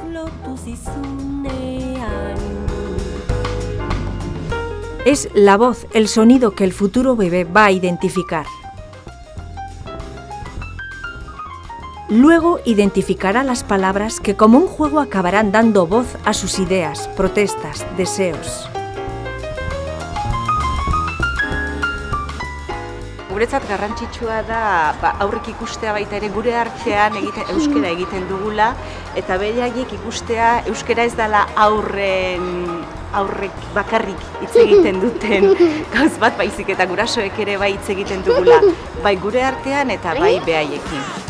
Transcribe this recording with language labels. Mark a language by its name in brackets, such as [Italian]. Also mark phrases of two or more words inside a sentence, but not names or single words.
[Spanish] Es la voz, el sonido que el futuro bebé va a identificar. Luego identificará las palabras que como un juego acabarán dando voz a sus ideas, protestas, deseos. [Basque] Guretzat garrantzitsua da aurrek ikustea baita ere gure artean euskara egiten dugula eta beraiek ikustea euskara ez dela aurrek bakarrik hitz egiten duten gauz bat baizik eta gurasoek ere bai hitz egiten dugula bai gure artean eta bai behaiekin.